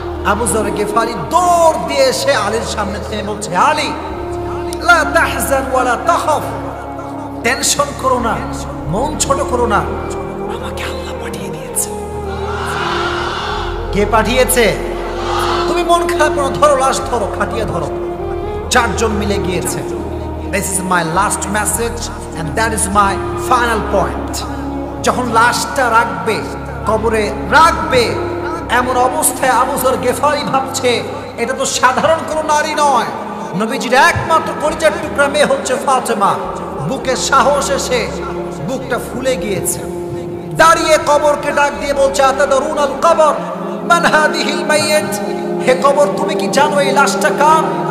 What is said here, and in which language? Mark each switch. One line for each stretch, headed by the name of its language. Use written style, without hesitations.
Bangla: আবু যর গিফারি দৌড় দিয়ে এসে আলীর সামনে থেকে বলছে, আলী
Arabic: লা তাহজান ওয়ালা তাখাফ,
Bangla: টেনশন করো না, মন ছোট করো না, আমাকে আল্লাহ পাঠিয়ে দিয়েছে। কে পাঠিয়েছে? তুমি মন খারাপ করো, ধরো লাশ, ধরো খাটিয়ে ধরো। চারজন মিলে গিয়েছে।
English: This is my last message and that is my final point.
Bangla: যখন লাশটা রাখবে, কবরে রাখবে, এমন অবস্থায় আবু যর গিফারি ভাবছে এটা তো সাধারণ কোনো নারী নয়, নবীজির একমাত্র পরিচয় টুকরা মেয়ে হচ্ছে ফাতেমা। বুকে সাহস এসে বুকটা ফুলে গিয়েছে। দাঁড়িয়ে কবরকে ডাক দিয়ে বলছে,
Arabic: আতাদরুনাল কবর মান হাদিহিল মাইয়িত,
Bangla: হে কবর তুমি কি জানো এই লাশটা কার?